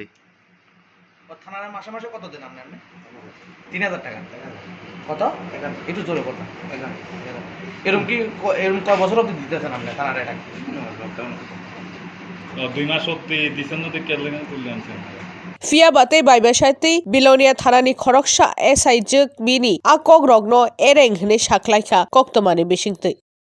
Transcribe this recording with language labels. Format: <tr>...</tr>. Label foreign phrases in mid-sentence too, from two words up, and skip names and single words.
<bn>থানার মাসে মাসে কত দেন আপনি 3000 টাকা কত একটু জোরে কথা এরকম কি এরকম কয় বছর অবধি দিতেছেন আপনি থানারে টাকা 2 মাস অবধি দিছেন না তো কে লাগে তুলে আনছেন</bn> <trp>Fia bate bai beshaiti Bilonia Thanani Khorang SI Jek Bini Akog Rogno Ereng Hne Shaklaikha Koktomani Bishingte</trp>